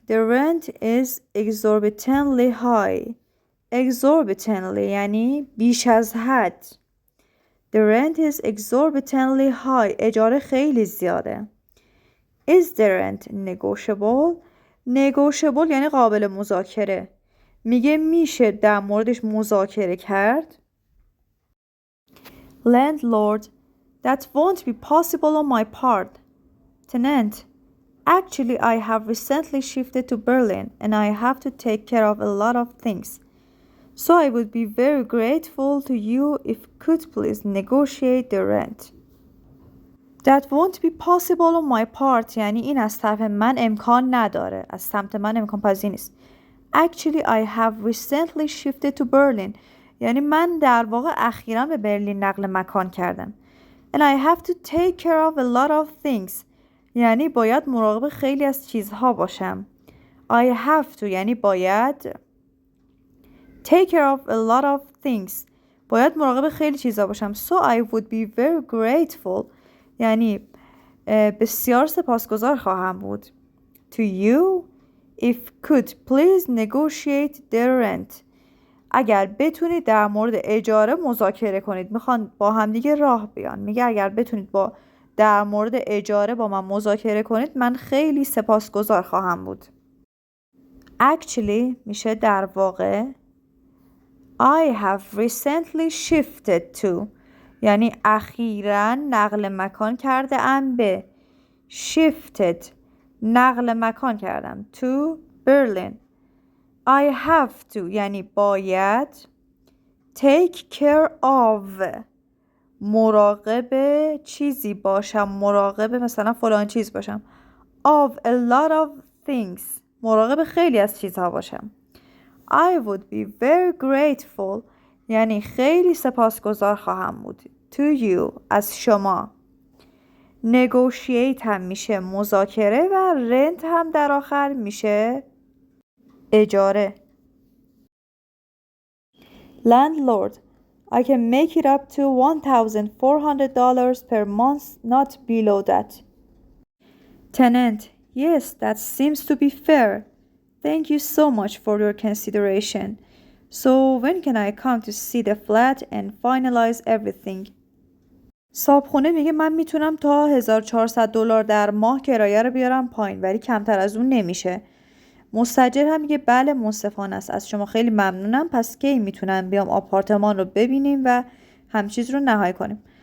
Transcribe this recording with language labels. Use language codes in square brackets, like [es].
[en] The rent is exorbitantly high. [fa] exorbitantly یعنی بیش از حد. [en] The rent is exorbitantly high. [fa] اجاره خیلی زیاده. [en] Is the rent negotiable? [fa] negotiable یعنی قابل مذاکره. میگه میشه در موردش مذاکره کرد. [en] Landlord. That won't be possible on my part. Tenant. Actually, I have recently shifted to Berlin and I have to take care of a lot of things. So I would be very grateful to you if you could please negotiate the rent. That won't be possible on my part [fa] یعنی این از طرف من امکان نداره. از سمت من امکان پذیر نیست. [en] Actually, I have recently shifted to Berlin [fa] یعنی من در واقع اخیراً به برلین نقل مکان کردم. [en] And I have to take care of a lot of things [fa] یعنی باید مراقب خیلی از چیزها باشم. [en] I have to [fa] یعنی باید. [en] Take care of a lot of things [fa] باید مراقب خیلی چیزها باشم. [en] So I would be very grateful [fa] یعنی بسیار سپاسگزار خواهم بود. [en] To you if could please negotiate the rent [fa] اگر بتونید در مورد اجاره مذاکره کنید. میخوان با هم دیگه راه بیان. میگه اگر بتونید در مورد اجاره با من مذاکره کنید من خیلی سپاسگزار خواهم بود. Actually میشه در واقع. [en] I have recently shifted to [fa] یعنی اخیراً نقل مکان کرده ام به [en] shifted [fa] نقل مکان کردم [en] to Berlin. I have to [fa] یعنی باید [en] take care of [fa] مراقب چیزی باشم مراقب مثلا فلان چیز باشم [en] of a lot of things [fa] مراقب خیلی از چیزها باشم. [en] I would be very grateful [fa] یعنی خیلی سپاسگزار خواهم بود [en] to you [fa] از شما. negotiate هم میشه مذاکره و rent هم در آخر میشه اجاره. [en] landlord I can make it up to $1,400 per month, not below that. tenant yes, that seems to be fair. Thank you so much for your consideration. So when can I come to see the flat and finalize everything? [fa] صاحبخونه میگه من میتونم تا $1,400 در ماه کرایه رو بیارم پایین ولی کمتر از اون نمیشه. مستاجر هم میگه بله منصفانه است از شما خیلی ممنونم پس کی میتونم بیام آپارتمان رو ببینیم و همچیز رو نهایی کنیم.